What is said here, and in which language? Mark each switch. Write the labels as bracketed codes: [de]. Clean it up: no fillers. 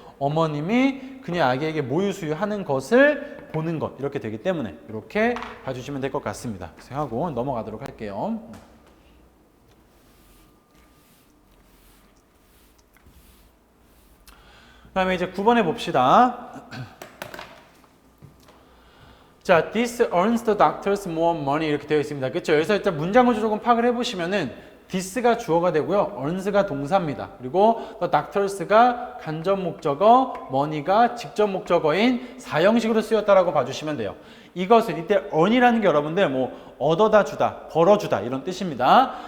[ko] 어머님이 그녀 아기에게 모유 수유하는 것을 보는 것 이렇게 되기 때문에 이렇게 봐주시면 될 것 같습니다. 그래서 하고 넘어가도록 할게요. 그 다음에 이제 9번에 봅시다. [en] 자, this earns the doctors more money [ko] 이렇게 되어 있습니다. 그렇죠? 여기서 일단 문장 구조 조금 파악을 해보시면은 this가 주어가 되고요. earns가 동사입니다. 그리고 the doctors가 간접 목적어, money가 직접 목적어인 사형식으로 쓰였다라고 봐주시면 돼요. 이것은 이때 earn이라는 게 여러분들 뭐 얻어다 주다, 벌어주다 이런 뜻입니다.